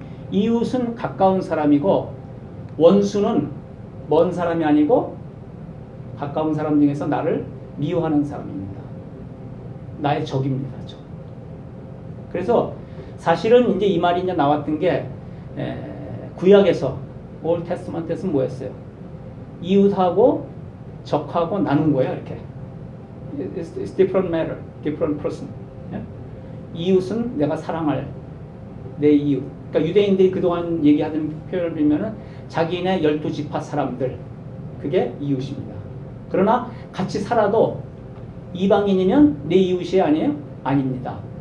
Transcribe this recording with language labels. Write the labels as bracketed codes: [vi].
[ko] 이웃은 가까운 사람이고 원수는 먼 사람이 아니고 가까운 사람 중에서 나를 미워하는 사람입니다. 나의 적입니다. 적. 그래서 사실은 이제 이 말이 이제 나왔던 게 구약에서 올 테스트먼트에서는 뭐였어요? 이웃하고 적하고 나눈 거예요. 이렇게. [en] It's different matter, different person. [ko] 이웃은 내가 사랑할 내 이웃. 그러니까 유대인들이 그동안 얘기하던 표현을 빌면은 자기네 12지파 사람들, 그게 이웃입니다. 그러나 같이 살아도 이방인이면 내 이웃이 아니에요? 아닙니다.